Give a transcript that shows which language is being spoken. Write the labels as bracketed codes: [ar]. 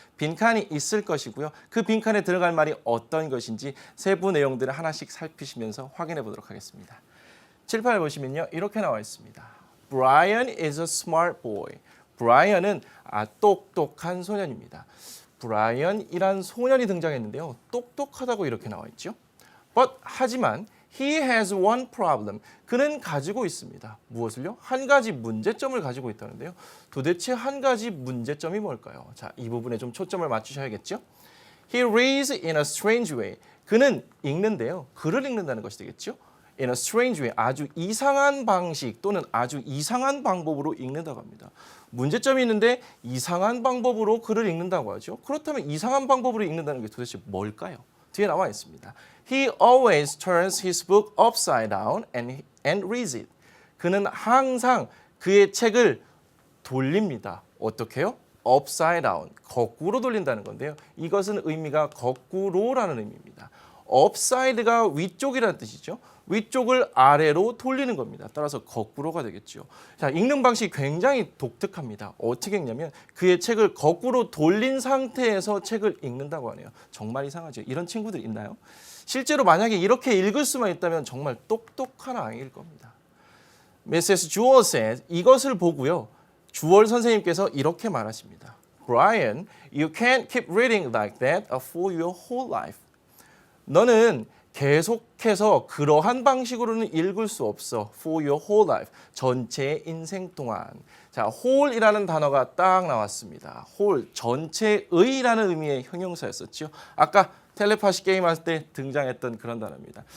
[ko] 빈칸이 있을 것이고요. 그 빈칸에 들어갈 말이 어떤 것인지 세부 내용들을 하나씩 살피시면서 확인해 보도록 하겠습니다. 칠판을 보시면요. 이렇게 나와 있습니다. [en] Brian is a smart boy. [ko] 브라이언은 똑똑한 소년입니다. 브라이언이란 소년이 등장했는데요. 똑똑하다고 이렇게 나와 있죠. [en] 하지만 he has one problem. [ko] 그는 가지고 있습니다. 무엇을요? 한 가지 문제점을 가지고 있다는데요. 도대체 한 가지 문제점이 뭘까요? 자, 이 부분에 좀 초점을 맞추셔야겠죠. [en] He reads in a strange way. [ko] 그는 읽는데요. 글을 읽는다는 것이 되겠죠. [en] In a strange way. [ko] 아주 이상한 방식 또는 아주 이상한 방법으로 읽는다고 합니다. 문제점이 있는데 이상한 방법으로 글을 읽는다고 하죠. 그렇다면 이상한 방법으로 읽는다는 게 도대체 뭘까요? 뒤에 나와 있습니다. [en] He always turns his book upside down and reads it. [ko] 그는 항상 그의 책을 돌립니다. 어떻게 해요? upside down, 거꾸로 돌린다는 건데요. 이것은 의미가 거꾸로라는 의미입니다. upside가 위쪽이라는 뜻이죠. 위쪽을 아래로 돌리는 겁니다. 따라서 거꾸로가 되겠죠. 자, 읽는 방식이 굉장히 독특합니다. 어떻게 읽냐면 그의 책을 거꾸로 돌린 상태에서 책을 읽는다고 하네요. 정말 이상하죠. 이런 친구들 있나요? 실제로 만약에 이렇게 읽을 수만 있다면 정말 똑똑한 아이일 겁니다. Mrs. [en] Jewell said, [ko] 이것을 보고요. 주월 선생님께서 이렇게 말하십니다. [en] Brian, you can't keep reading like that for your whole life. [ko] 너는 계속해서 그러한 방식으로는 읽을 수 없어. [en] For your whole life. [ko] 전체 인생 동안. 자, whole이라는 단어가 딱 나왔습니다. whole, 전체의라는 의미의 형용사였었죠. 아까 텔레파시 게임할 때 등장했던 그런 단어입니다.